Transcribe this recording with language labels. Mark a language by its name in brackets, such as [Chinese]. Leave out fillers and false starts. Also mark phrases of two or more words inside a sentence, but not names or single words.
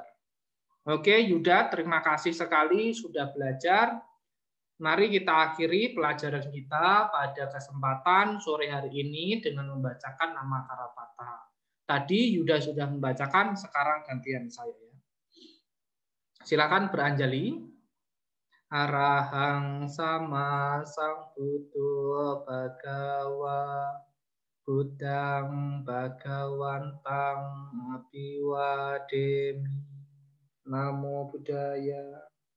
[Indonesian] Oke, Yuda, terima kasih sekali sudah belajar. Mari kita akhiri pelajaran kita pada kesempatan sore hari ini dengan membacakan nama Karapata. Tadi Yuda sudah membacakan, sekarang gantian saya ya. Silakan beranjali. [Pali] Arahang sama sang buddha bhagawa Buddhang bhagawantang abiwademi. Namo Buddhaya.